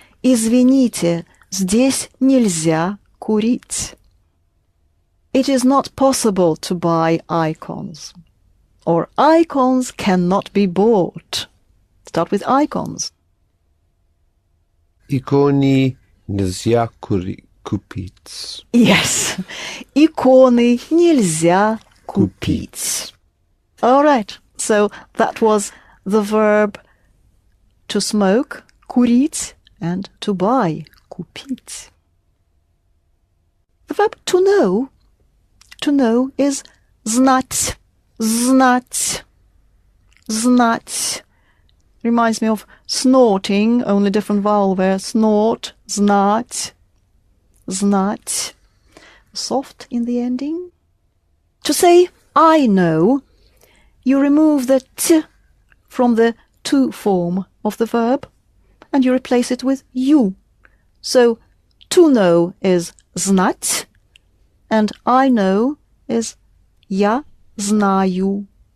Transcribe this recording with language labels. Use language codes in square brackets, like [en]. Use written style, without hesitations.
[ru] Извините, здесь нельзя курить. [en] It is not possible to buy icons. Or icons cannot be bought. Start with icons. [ru] Иконы нельзя купить. Yes. Иконы нельзя купить. [en] All right. So that was the verb to smoke, курить, and to buy, купить. The verb to know is знать, знать, знать. Reminds me of snorting, only different vowel there. Snort, знать, знать. Soft in the ending. To say I know, you remove the t from the to form of the verb and you replace it with you. So to know is знать and I know is [ru] я знаю.